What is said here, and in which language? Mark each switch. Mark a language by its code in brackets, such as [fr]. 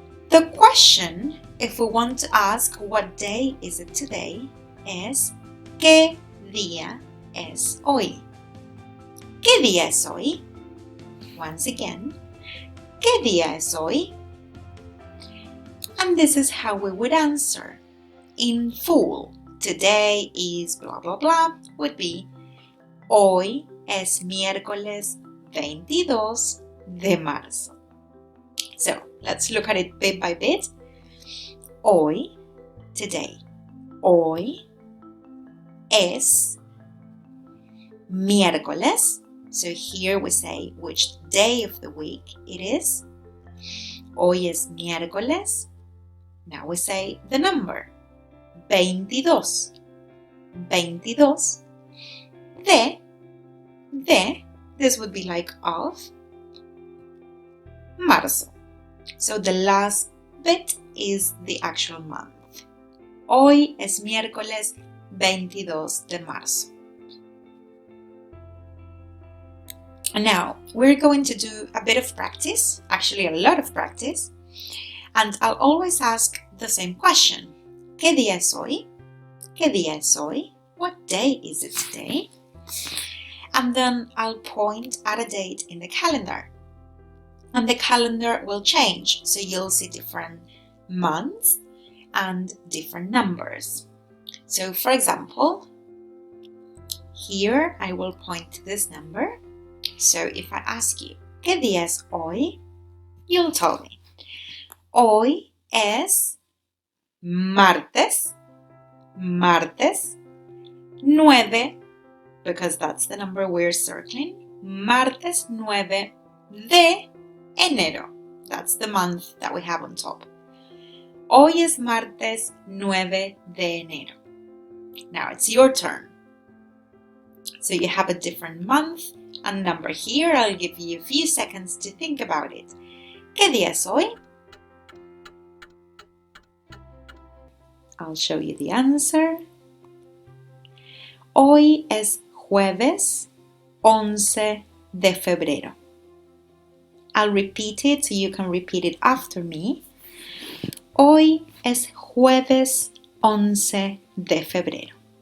[en] The question, if we want to ask what day is it today, is [es] ¿qué día es hoy? ¿Qué día es hoy? [en] Once again, [es] ¿qué día es hoy? [en] And this is how we would answer. In full, today is blah blah blah would be [es] hoy es miércoles 22 de marzo. [en] So let's look at it bit by bit. Hoy, today. [es] Hoy es miércoles. [en] So here we say which day of the week it is. [es] Hoy es miércoles. [en] Now we say the number. 22. 22. De, this would be like of, marzo. So the last bit is the actual month. [es] Hoy es miércoles 22 de marzo. [en] And now we're going to do a bit of practice, actually a lot of practice, and I'll always ask the same question. [es] ¿Qué día es hoy? ¿Qué día es hoy? [en] What day is it today? And then I'll point at a date in the calendar. And the calendar will change, so you'll see different months and different numbers. So for example, here I will point to this number. So if I ask you, [es] ¿qué día es hoy? [en] You'll tell me. [es] Hoy es martes, martes, 9, [en] because that's the number we're circling, [es] martes 9 de enero. [en] That's the month that we have on top. [es] Hoy es martes 9 de enero. [en] Now it's your turn. So you have a different month and number here. I'll give you a few seconds to think about it. [es] ¿Qué día es hoy? [en] I'll show you the answer. [es] Hoy es jueves 11 de febrero. [en] I'll repeat it so you can repeat it after me. [es] Hoy es jueves 11 de febrero.